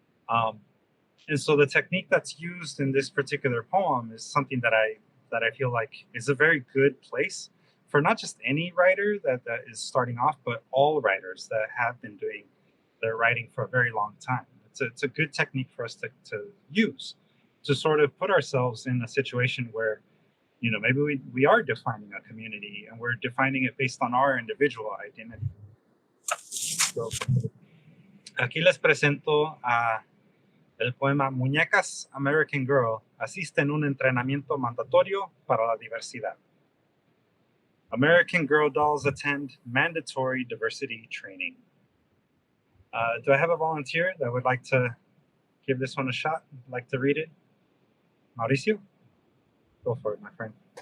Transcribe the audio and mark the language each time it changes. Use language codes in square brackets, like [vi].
[en] And so the technique that's used in this particular poem is something that I feel like is a very good place for not just any writer that is starting off, but all writers that have been doing their writing for a very long time. It's a good technique for us to use to sort of put ourselves in a situation where, you know, maybe we are defining a community and we're defining it based on our individual identity. [es] So, aquí les presento el poema Muñecas American Girl asiste en un entrenamiento mandatorio para la diversidad. [en] American Girl dolls attend mandatory diversity training. Do I have a volunteer that would like to give this one a shot? Like to read it? Mauricio? Go for it, my friend.